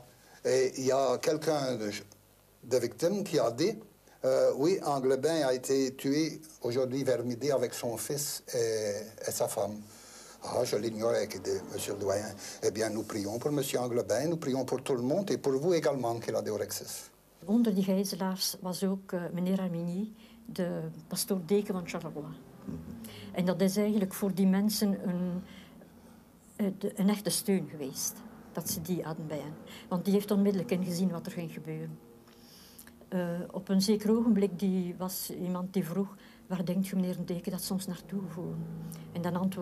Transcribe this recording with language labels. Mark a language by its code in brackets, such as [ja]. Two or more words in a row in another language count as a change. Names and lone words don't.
[fr] Et il y a quelqu'un de victime qui a dit, oui, Anglebin a été tué aujourd'hui vers midi avec son fils et sa femme. Ah, je l'ignorais, monsieur le doyen. Eh bien, nous prions pour monsieur Anglebin, nous prions pour tout le monde et pour vous également, qu'il a de Rexis. [nl] Onder die gijzelaars was ook meneer Armenier, de pastoor-deken van Charleroi. En dat is eigenlijk voor die mensen een echte steun geweest, dat ze die hadden bij hen. Want die heeft onmiddellijk ingezien wat er ging gebeuren. Op een zeker ogenblik was iemand die vroeg, waar denkt u meneer een deken dat soms naartoe voeren?